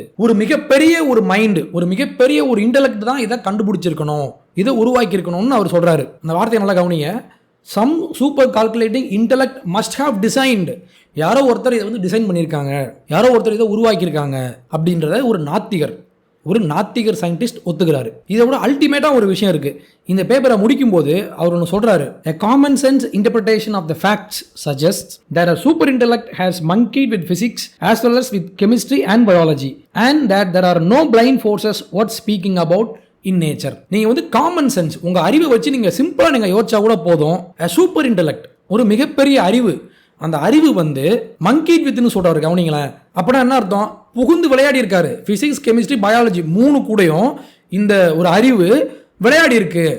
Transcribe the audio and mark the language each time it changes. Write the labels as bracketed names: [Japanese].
[Tamil] ஒரு மிகப்பெரிய ஒரு மைண்டு, ஒரு மிகப்பெரிய ஒரு இன்டெலெக்ட் தான் இதை கண்டுபிடிச்சிருக்கணும், இதை உருவாக்கி இருக்கணும்னு அவர் சொல்கிறாரு. அந்த வார்த்தையை நல்லா கவனிங்க, [English] Some super calculating intellect must have designed. [Tamil] யாரோ ஒருத்தர் இதை வந்து டிசைன் பண்ணியிருக்காங்க, யாரோ ஒருத்தர் இதை உருவாக்கியிருக்காங்க அப்படின்றத ஒரு நாத்திகர் சயின்டிஸ்ட் ஒத்துக்கிறாரு. இதை விட அல்டிமேட்டாக ஒரு விஷயம் இருக்குது. இந்த பேப்பரை முடிக்கும் போது அவர் ஒன்று சொல்கிறாரு, [English] a common sense interpretation of the facts suggests that a super intellect has monkeyed with physics as well as with chemistry and biology and that there are no blind forces worth speaking about in nature. [Tamil] நீங்கள் வந்து common sense, உங்கள் அறிவை வச்சு நீங்கள் சிம்பிளாக நீங்கள் யோசிச்சா கூட போதும். [English] a super intellect, [Tamil] ஒரு மிகப்பெரிய அறிவு, அந்த அறிவு வந்து மங்கீட் வித்னு சொல்கிறாரு. கவனிங்களேன், அப்படின்னா என்ன அர்த்தம்? புகுந்து விளையாடி இருக்காரு. பிசிக்ஸ், கெமிஸ்ட்ரி, பயாலஜி 3 கூடயும் இந்த ஒரு அறிவு விளையாடி இருக்கு.